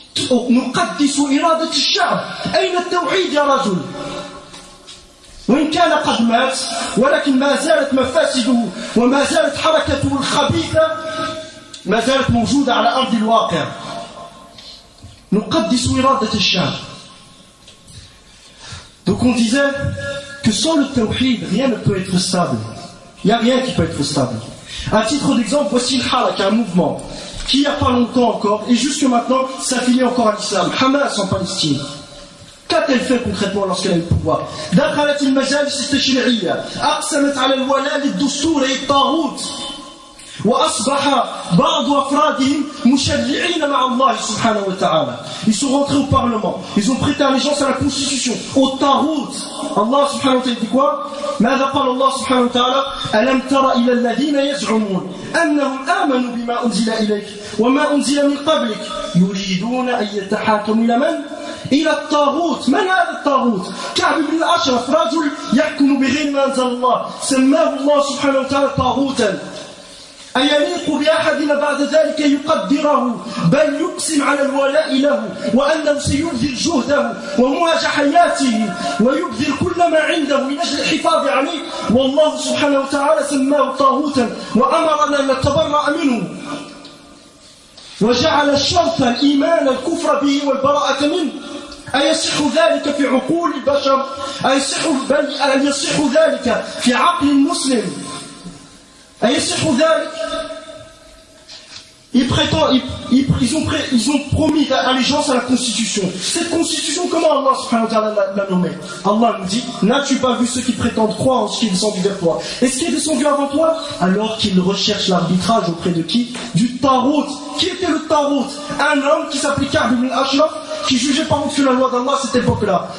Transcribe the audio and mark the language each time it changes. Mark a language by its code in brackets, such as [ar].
[ar] نقدس إرادة الشعب أين التوحيد يا رجل؟ وإن كان قد مات ولكن ما زالت مفاسده وما زالت حركته الخبيثة ما زالت موجودة على أرض الواقع. نقدس إرادة الشعب. [fr] Donc on disait que sans le tawhid, rien ne peut être stable. Il n'y a rien qui peut être stable. À titre d'exemple, voici une halak, un mouvement qui il n'y a pas longtemps encore et jusque maintenant s'affilie encore à l'islam. Hamas en Palestine. Qu'a-t-elle fait concrètement lorsqu'elle a eu le pouvoir? [ar] دخلت المجالس التشريعية أقسمت على الولاء للدستور الطاغوت وأصبح بعض أفرادهم مشرعين مع الله سبحانه وتعالى. [fr] Ils sont rentrés au Parlement, ils ont prêté allégeance à la Constitution, au Tarout. Allah subhanahu wa ta'ala dit quoi? [ar] ماذا قال الله سبحانه وتعالى ألم تر إلى الذين يزعمون أنهم آمنوا بما أنزل إليك وما أنزل من قبلك يريدون أن يتحاكموا إلى من؟ إلى الطاغوت. من هذا الطاغوت؟ كعب بن الأشرف رجل يحكم بغير ما أنزل الله سماه الله سبحانه وتعالى طاغوتا. أيليق بأحدنا بعد ذلك يقدره بل يقسم على الولاء له وأنه سيبذل جهده ومهج حياته ويبذل كل ما عنده من أجل الحفاظ عليه والله سبحانه وتعالى سماه طاغوتا وأمرنا أن نتبرأ منه وجعل الشرط الإيمان الكفر به والبراءة منه أيصح ذلك في عقول البشر بل يصح ذلك في عقل المسلم أيصح ذلك [fr] ils ont promis allégeance à la Constitution. Cette Constitution, comment Allah subhanahu wa ta'ala l'a nommée? Allah nous dit, n'as-tu pas vu ceux qui prétendent croire en ce qui est descendu vers toi? Et ce qui est descendu avant toi? Alors qu'ils recherchent l'arbitrage auprès de qui? Du Tarout. Qui était le Tarout? Un homme qui s'appelait Ka'b ibn al-Ashraf, qui jugeait par contre que la loi d'Allah à cette époque-là.